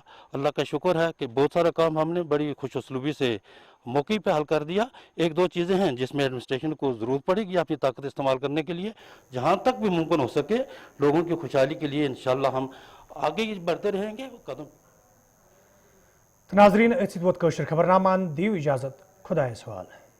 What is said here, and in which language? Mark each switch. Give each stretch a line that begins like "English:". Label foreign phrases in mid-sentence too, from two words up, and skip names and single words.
Urdu: اللہ کا شکر ہے کہ بہت سارا کام ہم نے بڑی خوش اسلوبی سے موقع پہ حل کر دیا. 1-2 چیزیں ہیں جس میں ایڈمنسٹریشن کو ضرورت پڑے گی اپنی طاقت استعمال کرنے کے لیے. جہاں تک بھی ممکن ہو سکے لوگوں کی خوشحالی کے لیے انشاءاللہ ہم آگے بڑھتے رہیں گے قدم.
Kashmiri: ناظرین اتھ ووت کٲشِر خبرنامہ دیو اجازت خدایس حوالہ.